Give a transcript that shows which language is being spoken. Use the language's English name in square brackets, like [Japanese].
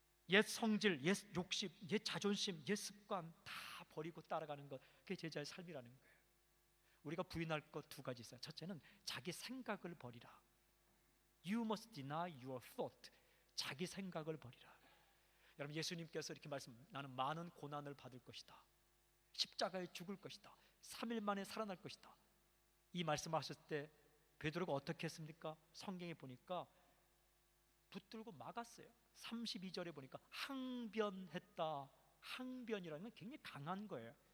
[Korean] 옛 성질, 옛 욕심, 옛 자존심, 옛 습관 다 버리고 따라가는 것, 그게 제자의 삶이라는 거예요. 우리가 부인할 것 두 가지 있어요. 첫째는 자기 생각을 버리라. [English] You must deny your thought. [Korean] 자기 생각을 버리라. 여러분, 예수님께서 이렇게 나는 많은 고난을 받을 것이다, 십자가에 죽을 것이다, 3일 만에 살아날 것이다, 이 말씀하셨을 때 베드로가 어떻게 했습니까? 성경에 보니까 붙들고 막았어요. 32절에 보니까 항변했다. 항변이라는 건 굉장히 강한 거예요.